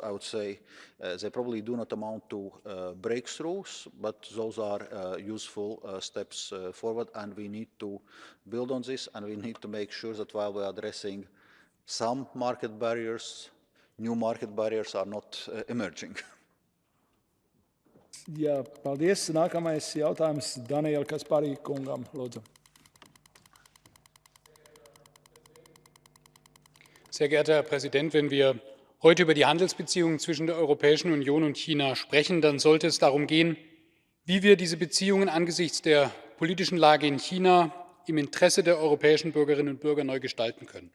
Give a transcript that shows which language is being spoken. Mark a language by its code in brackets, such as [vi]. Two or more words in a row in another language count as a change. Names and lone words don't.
[en] I would say they probably do not amount to breakthroughs, but those are useful steps forward, and we need to build on this, and we need to make sure that while we are addressing some market barriers, new market barriers are not emerging. [lv] Jā, paldies. Nākamais jautājums Daniela Kasparī kungam, lūdzu. [de] Sehr geehrter Herr Präsident, wenn wir heute über die Handelsbeziehungen zwischen der Europäischen Union und China sprechen, dann sollte es darum gehen, wie wir diese Beziehungen angesichts der politischen Lage in China im Interesse der europäischen Bürgerinnen und Bürger neu gestalten können.